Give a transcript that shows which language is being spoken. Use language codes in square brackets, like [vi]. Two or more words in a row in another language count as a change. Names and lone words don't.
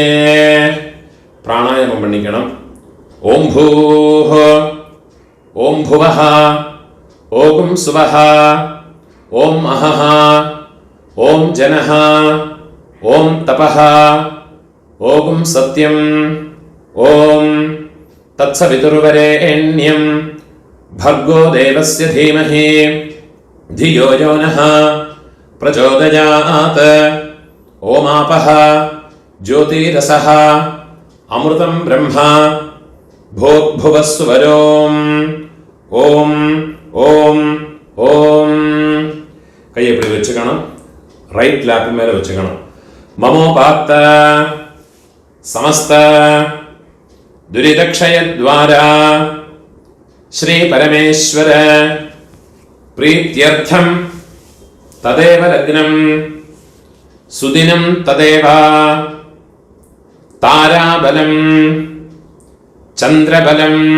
[ta] பிராணாயாமம் பண்ணிக்கணும். [sa] ॐ भूः ॐ भुवः ॐ स्वः ॐ महः ॐ जनः ॐ तपः ॐ सत्यम् ॐ तत्सवितुर्वरेण्यम् भर्गो देवस्य धीमहि धियो यो नः प्रचोदयात्. ओमापः ज्योतिरसः अमृतं ब्रह्म भोग्भुवस्वरोम्. ओम ओम ओम [ta] கையை இப்படி வச்சுக்கணும். [ml] റൈറ്റ് ലാപ്പിന്മേലെ വെച്ചേക്കണം. [sa] ममोपात्त समस्त दुरितक्षयद्वारा श्री परमेश्वर प्रीत्यर्थं तदेव लग्नं सुदिनं तदेव ताराबलं चन्द्रबलं